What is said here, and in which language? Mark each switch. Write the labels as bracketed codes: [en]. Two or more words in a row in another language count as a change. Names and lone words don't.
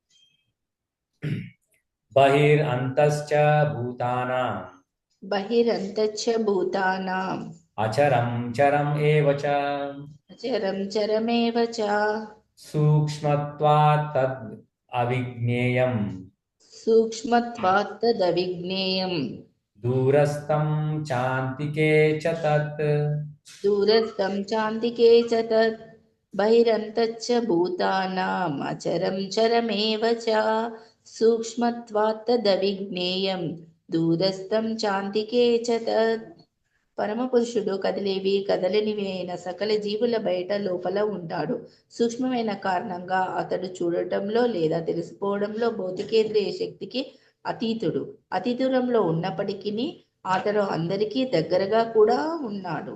[sa] బహిరంతశ్చ భూతానాం అచరం చరం ఏవచ సూక్ష్మత్వాత్ తద్ అవిజ్ఞేయం सूक्ष्मत्वात् तदविज्ञेयम् दूरस्थं चान्तिके च तत् दूरस्थं चान्तिके च तत् बहिरन्तच्च भूतानाम् अचरं चरमेव च सूक्ष्मत्वात् तदविज्ञेयं दूरस्थं చాంతికే చ తత్. [te] పరమపురుషుడు కదిలేవి కదలనివి అయిన సకల జీవుల బయట లోపల ఉంటాడు. సూక్ష్మమైన కారణంగా అతడు చూడటంలో లేదా తెలుసుకోవడంలో భౌతికేంద్రియ శక్తికి అతీతుడు. అతి దూరంలో ఉన్నప్పటికీ అతడు అందరికీ దగ్గరగా కూడా ఉన్నాడు.